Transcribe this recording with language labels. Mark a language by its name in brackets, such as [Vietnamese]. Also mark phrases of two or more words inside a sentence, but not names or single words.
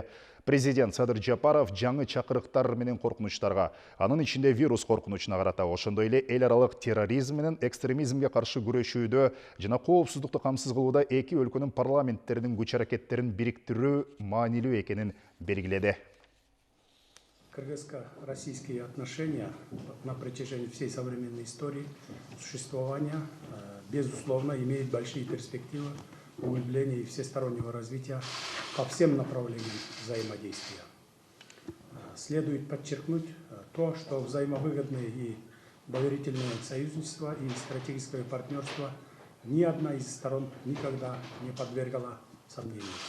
[Kyrgyz] Президент Садыр Жапаров жаңы чакырыктар менен коркунучтарга, анын ичинде вирус коркунучуна карата, ошондой эле эл аралык терроризм менен экстремизмге каршы күрөшүүдө жана коопсуздукту камсыз кылууда эки өлкөнүн парламенттеринин күч-аракеттерин бириктирүү маанилүү экенин белгиледи. [Russian] Кыргызско-российские отношения на протяжении всей современной истории существования, безусловно, имеют большие перспективы углубления и всестороннего развития по всем направлениям взаимодействия. Следует подчеркнуть то, что взаимовыгодные и доверительное союзничество и стратегическое партнерство ни одна из сторон никогда не подвергала сомнению.